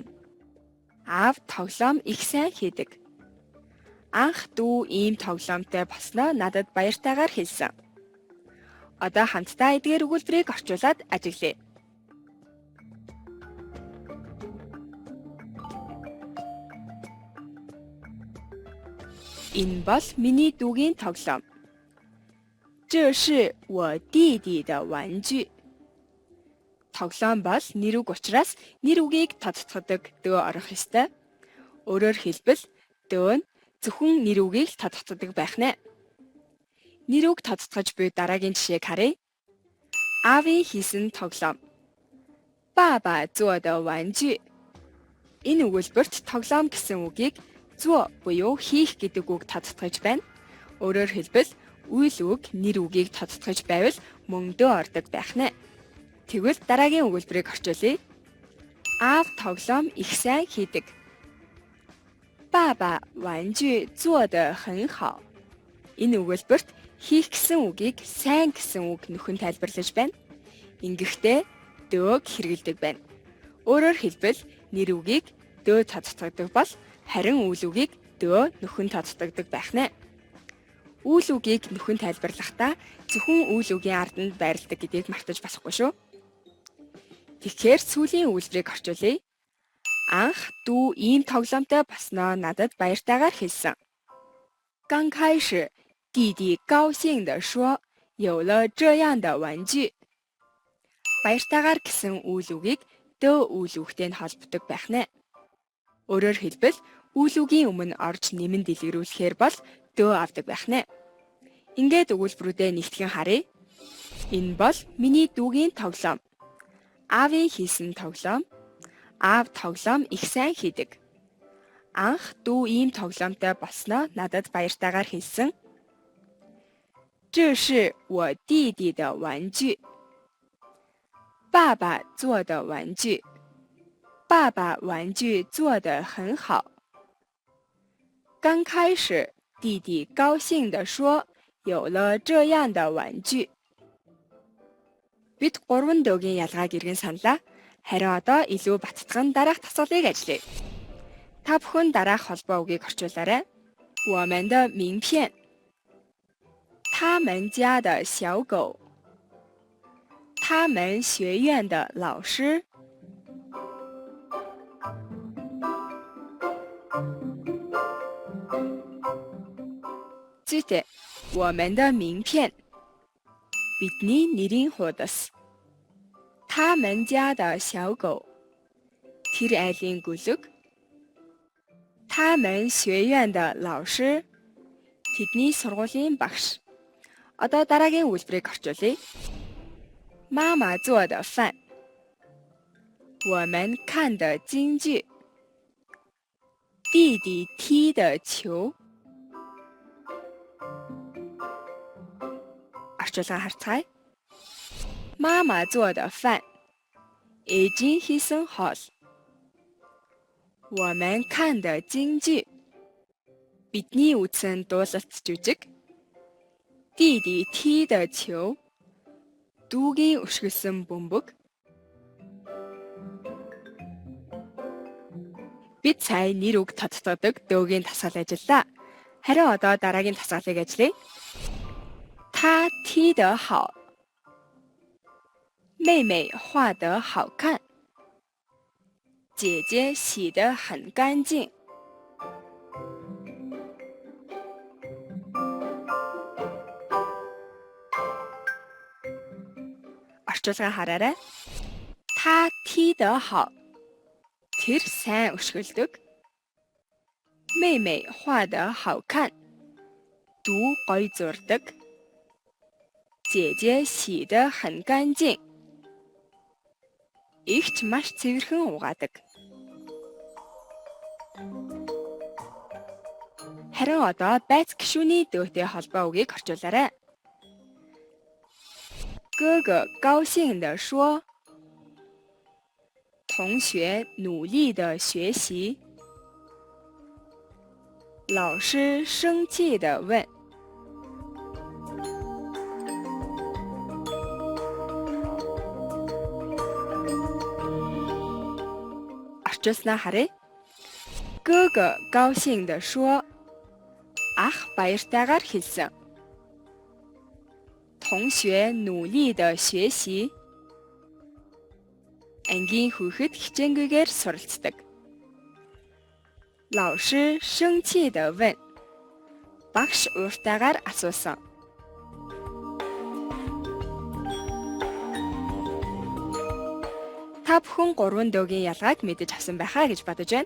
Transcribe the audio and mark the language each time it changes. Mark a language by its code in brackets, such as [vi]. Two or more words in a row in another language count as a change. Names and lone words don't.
[mn] Аав тоглоом их сайн хийдэг. Анх дүү ийм тоглоомтой болсноо надад баяртайгаар хэлсэн. Одоо хамтдаа эдгээр өгүүлбэрийг орчуулад ажиглая. Энэ бол миний дүүгийн тоглоом. [zh] 这是我弟弟的玩具. [mn] Тоглоом бол нэр үг учраас нэр үгийг тодтогдог дөө орох ёстой. Өөрөөр хэлбэл дөө нь зөвхөн нэр үгийг тодтогдог байх нэ. Нэр үг тодтогч буй дараагийн жишээг харъя. Аавын хийсэн тоглоом. [zh] 爸爸做的玩具. [mn] Энэ өгүүлбэрт тоглоом гэсэн үгийг 做 буюу хийх гэдэг үг тодтогч байна. Өөрөөр хэлбэл үйл үг нэр үгийг тодтогч байвал мөн дөө ордог байх нэ. Тэгвэл дараагийн өгүүлбэрийг орчуулъя. Аав тоглоом их сайн хийдэг. [zh] 爸爸玩具做得很好. [mn] Энэ өгүүлбэрт хийх гэсэн үгийг сайн гэсэн үг нөхөн тайлбарлаж байна. Ингэхдээ дөөг хэрэгэлдэг байна. Өөрөөр хэлбэл нэр үгийг дөө тодтогдог бол харин үйл үгийг дөө нөхөн тодтогдог байх нэ. Үйл үгийг нөхөн тайлбарлахдаа зөвхөн үйл үгийн арданд байрладаг гэдгийг мартаж болохгүй шүү. Тэгэхээр сүүлийн өгүүлбэрийг орчуулъя. Анх дүү ийм тоглоомтой болсноо надад баяртайгаар хэлсэн. [zh] 刚开始弟弟高兴地说有了这样的玩具. [mn] Баяртайгаар гэсэн үйл үгийг дөө үйл үгтэй холбодог байх нэ. Өөрөөр хэлбэл үйл үгийн өмнө орж нэмэн дэлгэрүүлэхээр бол дөө авдаг байх нэ. Ингээд өгүүлбэрүүдээ нэгтгэн харъя. Энэ бол миний дүүгийн тоглоом. Аавын хийсэн тоглоом. Аав тоглоом их сайн хийдэг. Анх дүү ийм тоглоомтой болсноо надад баяртайгаар хэлсэн. [zh] 这是我弟弟的玩具. 爸爸做的玩具. 爸爸玩具做得很好. 刚开始弟弟高兴地说有了这样的玩具. [mn] Бид 3 дөөгийн ялгааг иргэн саналаа. Харин одоо илүү баттган дараах тасгалыг ажиллая. Та бүхэн дараах холбоо үгийг орчуулаарай. [zh] 我们的名片. 他们家的小狗. 他们学院的老师. [mn] Зүйтэй. [zh] 我们的名片. [mn] Бидний нэрийн хуудас. [zh] 他们家的小狗. [mn] Тэр айлын гүлэг. [zh] 他们学院的老师. [mn] Тэдний сургуулийн багш. Одоо дараагийн үйлдвэрийг орчуулъя. [zh] 妈妈做的饭. 我们看的京剧. 弟弟踢的球。 [mn] Орчуулга харцгаая. [zh] 妈妈做的饭 [mn] Ээжийн хийсэн хоол. [zh] 我们看的京剧 [mn] Бидний үзсэн дуулалт жүжиг. [zh] 弟弟踢的球 [mn] Дүүгийн өшгөлсөн бөмбөг. Бид сая нэр үг тодтогдог дөөгийн тасгал ажиллаа. Харин одоо дараагийн тасгалыг ажиллая. [zh] 她踢得好。妹妹画得好看。姐姐洗得很干净。 [mn] Орчуулга хараарай. [zh] 她踢得好。 [mn] Тэр сайн өшгөлдөг. [zh] 妹妹画得好看。 [mn] Дүү гоё зурдаг. [zh] 姐姐洗得很干净. [mn] Игч маш цэвэрхэн угаадаг. Харин одоо байц гишүүний дөөтэй холбоо үгийг орчуулаарай. [zh] 哥哥高兴地说，同学努力地学习。老师生气地问。 [mn] Орчуулснаа харъя. [zh] 哥哥高兴地说， [mn] ах баяртайгаар хэлсэн. [zh] 同学努力地学习. [mn] Ангийн хүүхэд хичээнгүйгээр суралцдаг. [zh] 老师生气地问. [mn] Багш ууртайгаар асуусан. Та бүхэн 3 дөөгийн ялгааг мэдэж авсан байхаа гэж бодож байна.